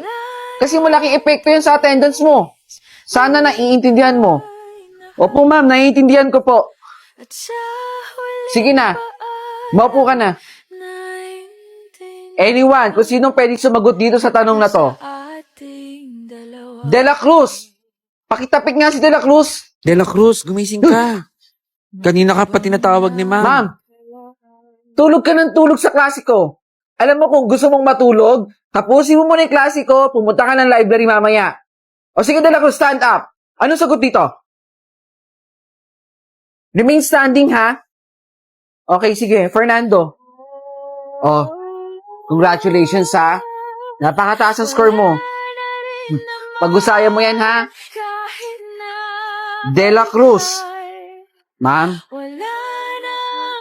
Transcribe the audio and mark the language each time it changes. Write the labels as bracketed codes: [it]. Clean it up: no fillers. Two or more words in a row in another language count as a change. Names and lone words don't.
[tl] Kasi malaking epekto yan sa attendance mo. Sana naiintindihan mo. Opo, ma'am, naiintindihan ko po. At sa huli Sige na, maupo ka na. naintindihan Anyone, kung sinong pwedeng sumagot dito sa tanong na to. ating dalawa. De La Cruz! Pakitapik nga si De La Cruz. De La Cruz, gumising ka. Kanina ka pa tinatawag ni ma'am. Ma'am, tulog ka ng tulog sa klase ko. Alam mo kung gusto mong matulog, tapusin mo muna yung klase ko, pumunta ka ng library mamaya. O sige, De La Cruz, [en] stand up. [tl] Anong sagot dito? [en] Remain standing, [tl] ha? Okay, sige. Fernando. Oh, congratulations, ha? Napakataas ang score mo. Pag-usayan mo yan, ha? Kahit na De La Cruz. Ma'am, wala nang